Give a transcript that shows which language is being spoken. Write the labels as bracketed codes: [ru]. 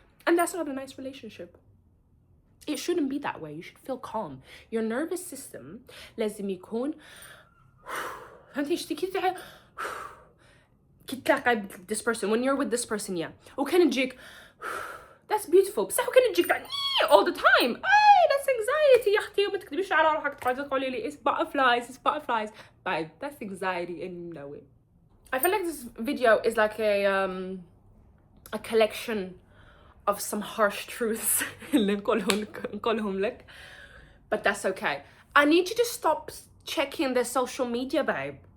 [en] And that's not a nice relationship. It shouldn't be that way. You should feel calm. Your nervous system [ar] لازم يكون فهمتي اشتكي كي تلاقي [en] this person, when you're with this person, [ar] وكان تجيك [en] that's beautiful, بس how can تجيك all the time? That's anxiety [ar] يا اختي, وما تكذبيش على روحك تقعدي تقولي لي [en] it's butterflies. But that's anxiety and you know it. I feel like this video is like a collection of some harsh truths [ar] اللي نقولهم لك, [en] but that's okay. I need you to stop checking their social media, babe.